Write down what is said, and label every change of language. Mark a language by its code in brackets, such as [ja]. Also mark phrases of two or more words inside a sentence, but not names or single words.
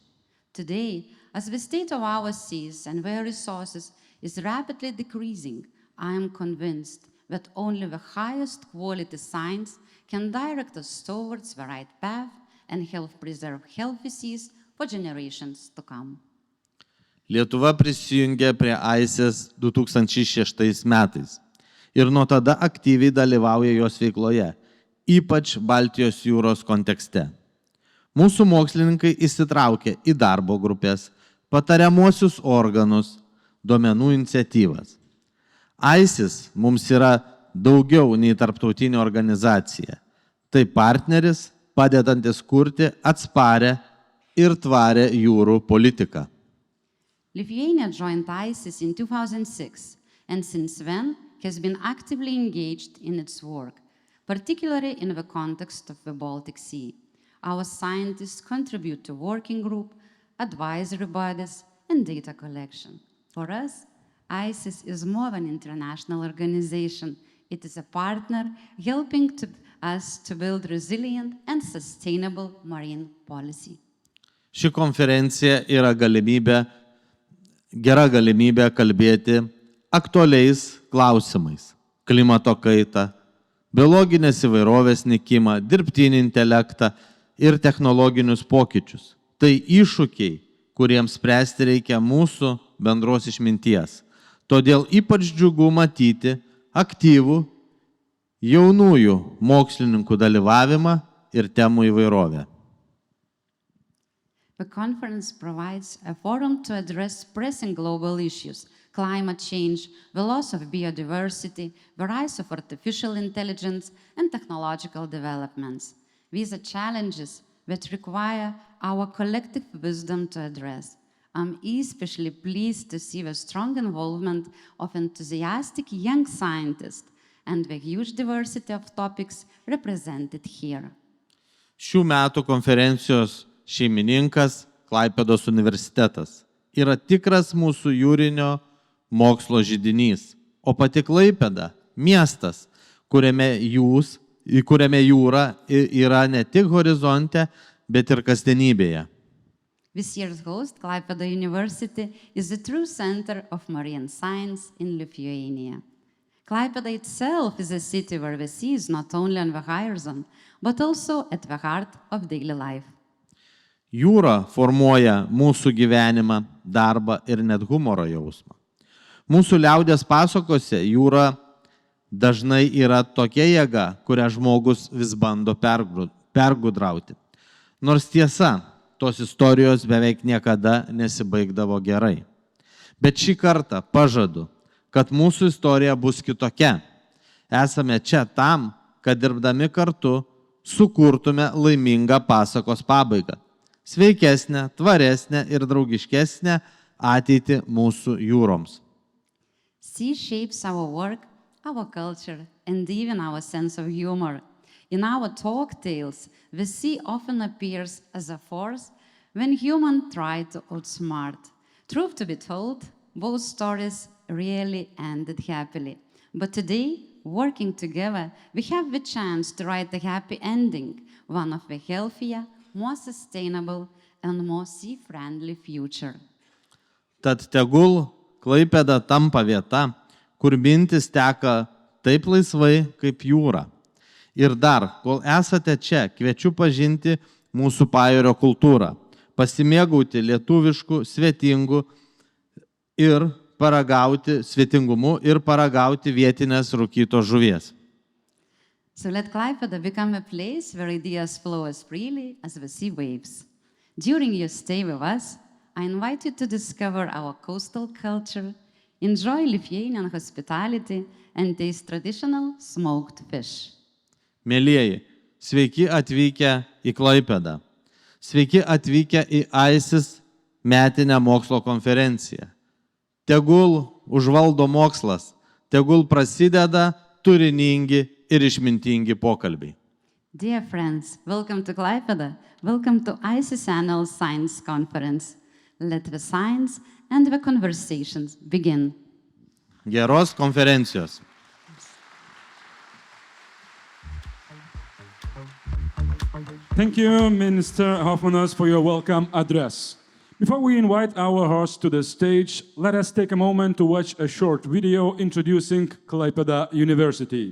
[en] Today, as the state of our seas and their resources is rapidly decreasing, I am convinced that only the highest quality science can direct us towards the right path and help preserve healthy seas for generations to come. [lt] Lietuva prisijungė prie ICES 2006 metais ir nuo tada aktyviai dalyvauja jos veikloje, ypač Baltijos jūros kontekste. Mūsų mokslininkai įsitraukė į darbo grupės, patariamuosius organus, duomenų iniciatyvas. ICES mums yra daugiau nei tarptautinė organizacija. Tai partneris, padedantis kurti atsparę ir tvarę jūrų politiką. [en] Lithuania joined ICES in 2006 and since then has been actively engaged in its work, particularly in the context of the Baltic Sea. Our scientists contribute to working group, advisory bodies, and data collection. For us, ICES is more than an international organization. It is a partner helping us to build resilient and sustainable marine policy. [lt] Ši konferencija yra gera galimybė kalbėti aktualiais klausimais – klimato kaita, biologinės įvairovės nykimą, dirbtinį intelektą ir technologinius pokyčius. Tai iššūkiai, kuriems spręsti reikia mūsų bendros išminties. Todėl ypač džiugu matyti aktyvų jaunųjų mokslininkų dalyvavimą ir temų įvairovę. [en] The conference provides a forum to address pressing global issues: climate change, the loss of biodiversity, the rise of artificial intelligence, and technological developments. These are challenges that require our collective wisdom to address. I'm especially pleased to see the strong involvement of enthusiastic young scientists and the huge diversity of topics represented here. [lt] Šių metų konferencijos šeimininkas Klaipedos universitetas yra tikras mūsų jūrinio mokslo židinys, o pati Klaipeda miestas, kuriame jūra yra ne tik horizonte, bet ir kasdienybėje. [en] This year's host, Klaipeda University, is the true center of marine science in Lithuania. Klaipeda itself is a city where the sea is not only on the horizon, but also at the heart of daily life. [lt] Jūra formuoja mūsų gyvenimą, darbą ir net humoro jausmą. Mūsų liaudės pasakose jūra dažnai yra tokia jėga, kurią žmogus vis bando pergudrauti. Nors tiesa, tos istorijos beveik niekada nesibaigdavo gerai. Bet šį kartą pažadu, kad mūsų istorija bus kitokia. Esame čia tam, kad dirbdami kartu sukurtume laimingą pasakos pabaigą. Sveikesnę, tvaresnę ir draugiškesnę ateitį mūsų jūroms. [en] Sea shapes our work, our culture, and even our sense of humor. In our folk tales, the sea often appears as a force when humans try to outsmart. Truth to be told, both stories really ended happily. But today, working together, we have the chance to write a happy ending, one of the healthier, more sustainable and more sea-friendly future. [lt] Tad tegul Klaipeda tampa vieta, kur mintis teka taip laisvai kaip jūra. Ir dar, kol esate čia, kviečiu pažinti mūsų pajūrio kultūrą, pasimėgauti lietuviškų, svetingumu ir paragauti vietinės rūkytos žuvies. [en] So let Klaipeda become a place where ideas flow as freely as the sea waves. During your stay with us, I invite you to discover our coastal culture, enjoy Lithuanian hospitality, and taste traditional smoked fish. [lt] Mielieji, sveiki atvykę į Klaipedą. Sveiki atvykę į ICES metinę mokslo konferenciją. Tegul užvaldo mokslas, tegul prasideda turiningi ir išmintingi pokalbiai. [en] Dear friends, welcome to Klaipeda. Welcome to ICES Annual Science Conference. Let the science and the conversations begin. [lt] Geros konferencijos. [en] Thank you, Minister Hofmanas, for your welcome address. Before we invite our host to the stage, let us take a moment to watch a short video introducing Klaipeda University.